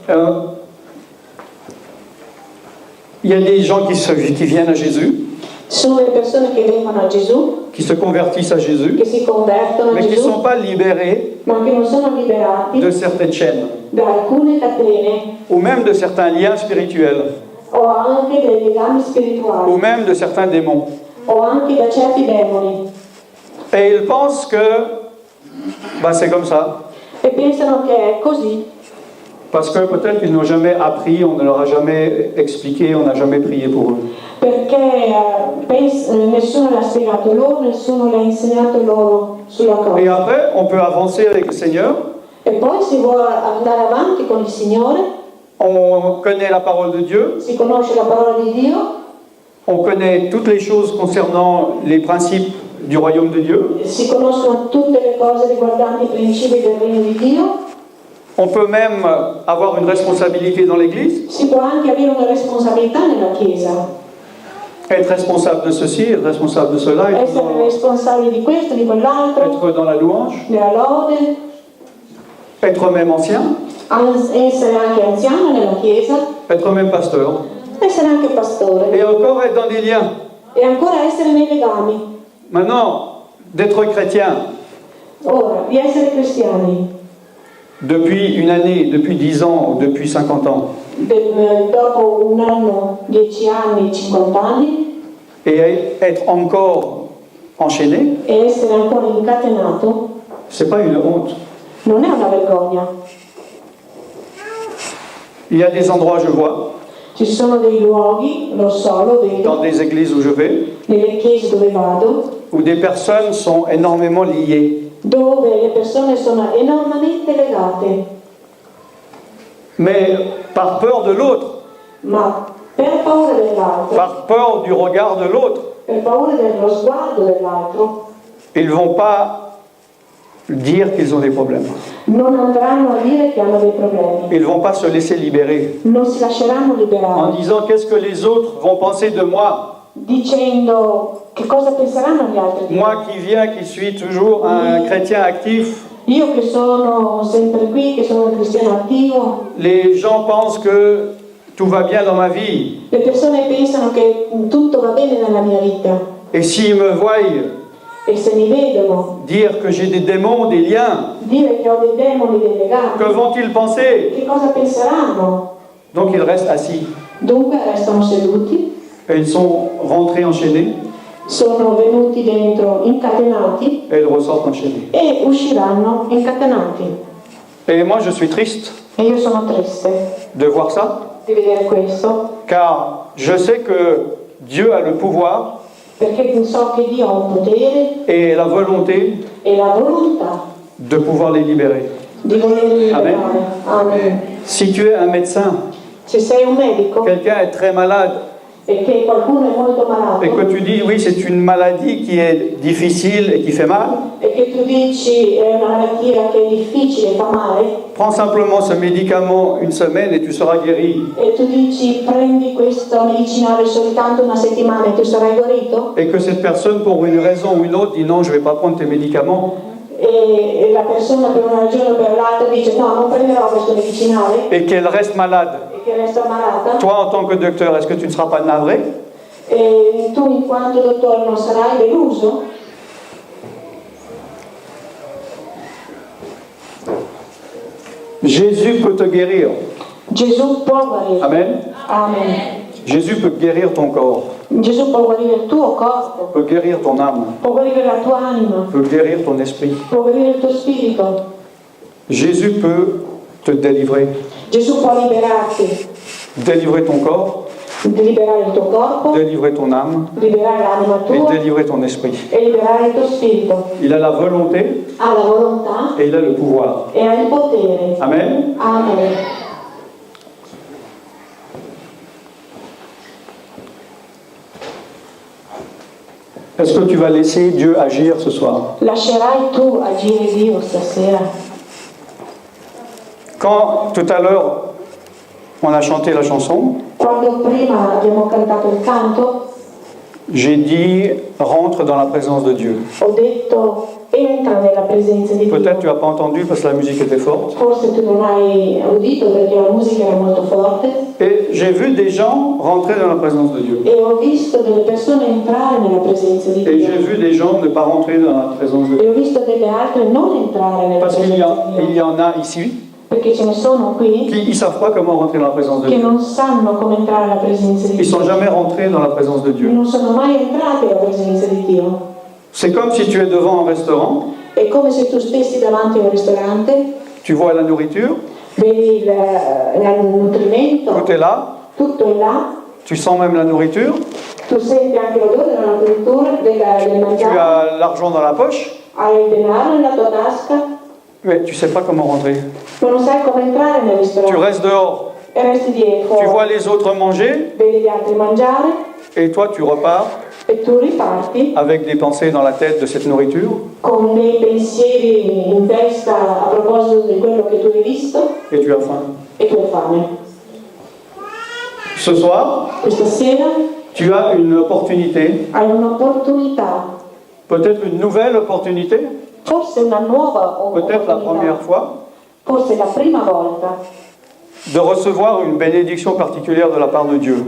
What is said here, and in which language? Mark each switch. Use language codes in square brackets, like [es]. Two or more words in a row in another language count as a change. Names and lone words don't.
[fr] Il y a des gens qui viennent à Jésus, [it] Ci sono delle persone che vengono a Gesù, [fr] qui se convertissent à Jésus, [it] che si convertono a [fr] mais qui ne [it] Gesù, [fr] sont pas libérés [it] ma che non sono liberati [fr] de certaines chaînes, [it] da alcune catene [fr] ou même de certains liens spirituels, [it] o anche dai legami [fr] ou [it] spirituali [fr] même de certains démons. [it] o anche da certi demoni, [fr] Et ils pensent que c'est comme ça. [it] e pensano che è così [fr] Parce que peut-être qu'ils n'ont jamais appris, on ne leur a jamais expliqué, on n'a jamais prié pour eux. [it] perché nessuno l'ha spiegato loro, nessuno l'ha insegnato loro sulla [fr] Et [it] cosa. [fr] après, on peut avancer avec le Seigneur, [it] E poi si vuole andare avanti con il Signore, [fr] on connaît la parole de Dieu, [it] si conosce la parola di Dio, [fr] on connaît toutes les choses concernant les principes du royaume de Dieu, [it] si conoscono tutte le cose riguardanti i principi del regno di Dio, [fr] on peut même avoir une responsabilité dans l'Église, [it] si può anche avere una responsabilità nella Chiesa, [fr] être responsable de ceci, être responsable de cela, [it] essere responsabili di questo, di quell'altro, [fr] être dans la louange, [it] della lode, [fr] être même ancien, [it] essere anche anziano nella Chiesa, [fr] être même pasteur, [it] essere anche pastore [fr] et encore être dans des liens. [it] e ancora essere nei legami. [fr] Maintenant, d'être chrétien [it] Ora, di essere cristiani [fr] depuis une année, depuis 10 ans, ou depuis 50 ans, [it] dopo un anno, 10 anni, 50 anni, [fr] et être encore enchaîné, [it] e essere ancora incatenato [fr] c'est pas une honte. [it] non è una vergogna. [fr] Il y a des endroits, je vois, [it] Ci sono dei luoghi, lo so, lo [fr] dans [it] vedo, [fr] des églises où je vais, [it] nelle chiese dove vado, [fr] où des personnes sont énormément liées. [it] dove le persone sono enormemente legate, [fr] Mais par peur de l'autre, [it] ma per paura dell'altro, [fr] par peur du regard de l'autre, [it] per paura dello sguardo dell'altro, [fr] ils ne vont pas dire qu'ils ont des problèmes. [it] non andranno a dire che hanno dei problemi, [fr] Ils ne vont pas se laisser libérer [it] non si lasceranno [fr] en [it] liberare, [fr] disant qu'est-ce que les autres vont penser de moi. [it] dicendo che cosa penseranno gli altri di me. [fr] Moi qui viens, qui suis toujours un chrétien actif, [it] Io che sono sempre qui, che sono un cristiano attivo, [fr] les gens pensent que tout va bien dans ma vie. [it] le persone pensano che tutto va bene nella mia vita [fr] Et s'ils me voient [it] e se mi vedono [fr] dire que j'ai des démons, des liens, [it] dire che ho dei demoni, dei legami, [fr] que vont-ils penser? [it] che cosa penseranno? [fr] Donc ils restent assis. [it] Dunque restano seduti, [fr] Et ils sont rentrés enchaînés [it] sono venuti dentro incatenati [fr] et ils ressortent enchaînés. [it] e usciranno incatenati. [fr] Et moi je suis triste [it] E io sono triste [fr] de voir ça, [it] di vedere questo, [fr] car je sais que Dieu a le pouvoir [it] perché so che Dio ha un potere [fr] et la volonté [it] e la volontà [fr] de pouvoir les libérer. [it] di volerli liberare. [fr] Amen. [it] Amen. [fr] Si tu es un médecin, [it] Se sei un medico [fr] quelqu'un est très malade, [it] e che qualcuno è molto malato [fr] et que tu dis oui c'est une maladie qui est difficile et qui fait mal, [it] e che tu dici è una malattia che è difficile, fa male, [fr] prends simplement ce médicament une semaine et tu seras guéri. [it] e tu dici prendi questo medicinale soltanto una settimana e tu sarai guarito, [fr] Et que cette personne pour une raison ou une autre dit non je ne vais pas prendre tes médicaments, [it] e la persona per una ragione o per l'altra dice no, non prenderò questo medicinale [fr] et qu'elle reste malade. [it] e che resta malata, [fr] Toi en tant que docteur, est-ce que tu ne seras pas navré? [it] e tu in quanto dottore non sarai deluso? [fr] Jésus peut te guérir. [it] Gesù può guarire. [fr] Amen. [it] Amen. [fr] Jésus peut guérir ton corps, [it] Gesù può guarire il tuo corpo, [fr] peut guérir ton âme, [it] può guarire la tua anima, [fr] peut guérir ton esprit. [it] può guarire il tuo spirito. [fr] Jésus peut te délivrer. [it] Gesù può liberarti, [fr] Délivrer ton corps, [it] di liberare il tuo corpo, [fr] délivrer ton âme [it] liberare l'anima [fr] et [it] tua [fr] délivrer ton esprit. [it] e liberare il tuo spirito. [fr] Il a la volonté [it] Ha la volontà [fr] et il a le pouvoir. [it] e ha il potere. [fr] Amen. [it] Amen. [fr] Est-ce que tu vas laisser Dieu agir ce soir? [it] Lascerai tu agire Dio stasera? [fr] Quand tout à l'heure on a chanté la chanson, [it] Quando prima abbiamo cantato il canto, [fr] j'ai dit rentre dans la présence de Dieu. [it] ho detto entra nella presenza di [fr] Peut-être tu [it] Dio. [fr] n'as pas entendu parce que la musique était forte. [it] Forse tu non hai udito perché la musica era molto forte [fr] Et j'ai vu des gens rentrer dans la présence de Dieu. [it] e ho visto delle persone entrare nella presenza di [fr] Et j'ai [it] Dio [fr] vu des gens ne pas rentrer dans la présence de [it] e [fr] Dieu. [it] ho visto delle altre non entrare nella [fr] Parce qu'il y, [it] presenza di [fr] il [it] Dio [fr] y en a ici [it] perché ce ne sono qui [fr] qui ne savent pas comment rentrer dans la présence de [it] che [fr] Dieu. [it] non sanno come entrare nella presenza di [fr] Ils ne sont [it] Dio, [fr] jamais rentrés dans la présence de Dieu. [it] non sono mai entrati nella presenza di Dio. [fr] C'est comme si tu es devant un restaurant, [it] È come se tu stessi davanti a un ristorante, [fr] tu vois la nourriture, [it] vedi il nutrimento, [fr] tout est là, [it] tutto è là, [fr] tu sens même la nourriture, [it] tu senti anche l'odore della cultura, del [fr] tu [it] mangiare, [fr] as l'argent dans la poche, [it] hai il denaro nella tua tasca, [fr] mais tu ne sais pas comment rentrer. [it] ma non sai come entrare nel [fr] Tu [it] ristorante [fr] restes dehors, [it] e resti dietro, [fr] tu vois les autres manger, [it] vedi gli altri mangiare [fr] et toi tu repars [it] e tu riparti [fr] avec des pensées dans la tête de cette nourriture, [it] con dei pensieri in testa a proposito di quello che tu hai visto [fr] et tu as faim. [it] e tu hai fame. [fr] Ce soir, [it] Questa sera [fr] tu as une opportunité, [it] hai un'opportunità, [fr] peut-être une nouvelle opportunité, [it] forse una nuova [fr] peut-être la première [it] opportunità, [fr] fois, [it] forse la prima volta, [fr] de recevoir une bénédiction particulière de la part de Dieu,